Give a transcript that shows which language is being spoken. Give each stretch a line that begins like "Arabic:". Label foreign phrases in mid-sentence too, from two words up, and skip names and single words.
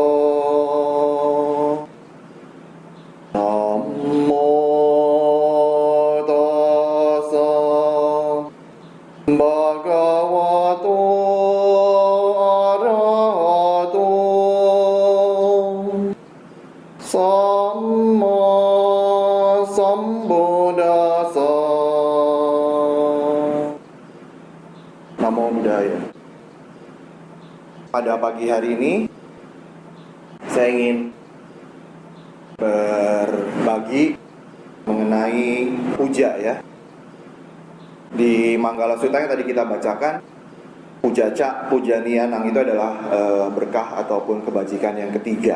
Pali: Namo tassa bhagavato arahato samma sambuddhassa. Namo Buddhaya.
Indonesian: Pada pagi hari ini saya ingin berbagi mengenai puja ya. Di Manggala Sutta yang tadi kita bacakan,
Pali: pujaca, pujanianang
Indonesian: itu adalah berkah ataupun kebajikan yang ketiga.